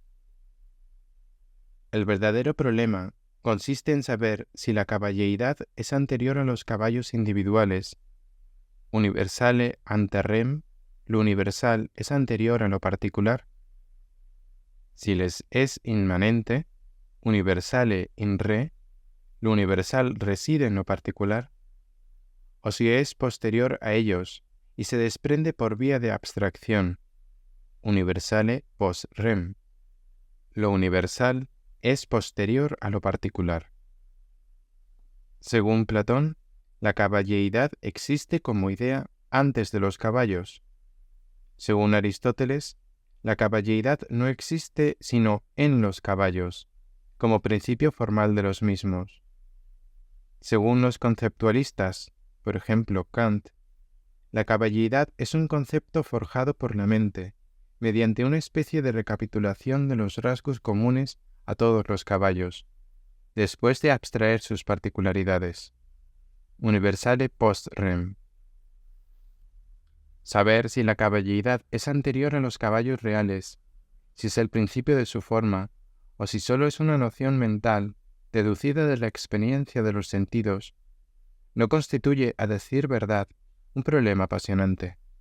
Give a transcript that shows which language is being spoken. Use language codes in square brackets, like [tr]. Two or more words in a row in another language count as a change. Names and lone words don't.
[es] El verdadero problema consiste en saber si la caballeidad es anterior a los caballos individuales. [la] Universale ante rem, [es] lo universal es anterior a lo particular. Si les es inmanente, [la] universale in re, [es] lo universal reside en lo particular. O si es posterior a ellos y se desprende por vía de abstracción, [la] universale post rem, [es] lo universal es posterior a lo particular. Según Platón, la caballeidad existe como idea antes de los caballos. Según Aristóteles, la caballeidad no existe sino en los caballos, como principio formal de los mismos. Según los conceptualistas, por ejemplo Kant, la caballeidad es un concepto forjado por la mente, mediante una especie de recapitulación de los rasgos comunes a todos los caballos, después de abstraer sus particularidades. [la] Universale post rem. [es] Saber si la caballeidad es anterior a los caballos reales, si es el principio de su forma, o si solo es una noción mental, deducida de la experiencia de los sentidos, no constituye, a decir verdad, un problema apasionante.